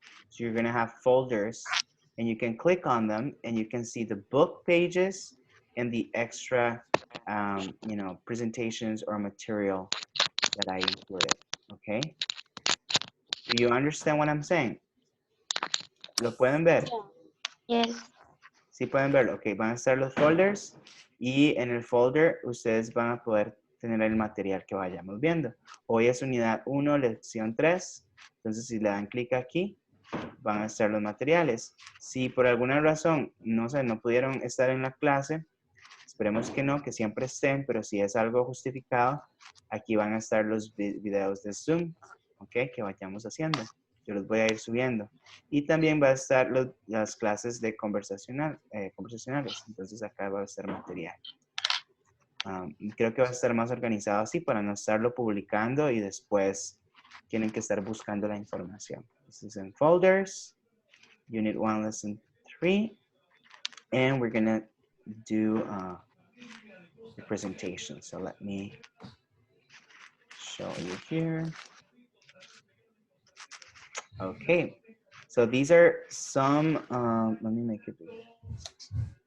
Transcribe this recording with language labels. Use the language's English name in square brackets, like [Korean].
[English] So you're gonna have folders, and you can click on them, and you can see the book pages and the extra, you know, presentations or material that I included, okay? Do you understand what I'm saying? [Spanish] ¿Lo pueden ver? [English] Yes. [Spanish] Sí pueden verlo, ok. Van a estar los folders y en el folder ustedes van a poder tener el material que vayamos viendo. Hoy es unidad 1, lección 3. Entonces, si le dan clic aquí, van a estar los materiales. Si por alguna razón, no sé, no pudieron estar en la clase, esperemos que no, que siempre estén, pero si es algo justificado, aquí van a estar los videos de Zoom, ok, que vayamos haciendo. Yo los voy a ir subiendo. Y también va a estar las clases de conversacionales. Entonces acá va a estar material. Creo que va a estar más organizado así para no estarlo publicando y después tienen que estar buscando la información. [English] This is in folders, Unit 1, Lesson 3. And we're going to do the presentation. So let me show you here. Okay, so these are some, let me make it big.